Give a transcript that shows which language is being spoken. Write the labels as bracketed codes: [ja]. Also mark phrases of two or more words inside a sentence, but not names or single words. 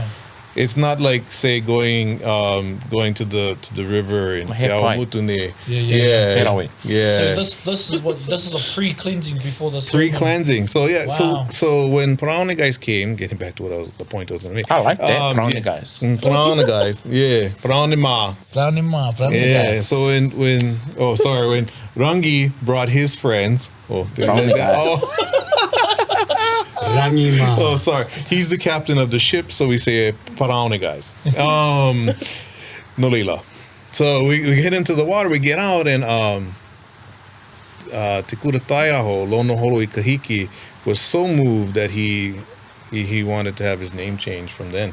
[en] It's not like, say, going to the river in Keawamutune. Yeah. Yeah. So this is a pre-cleansing before the Free ceremony. cleansing. So Wow. so when Paraone guys came, getting back to the point I was going to make. I like that, Paraone guys. Paraone guys, yeah, Paraone ma. Praunima, Yeah. guys. So when Rangi brought his friends. Paraone guys. Rangi Ma. Oh, sorry. He's the captain of the ship, so we say Paraone guys. Nolila. So we get into the water, we get out, and Te Kura Taiaho, Lono Holo I Kahiki, was so moved that he wanted to have his name changed from then.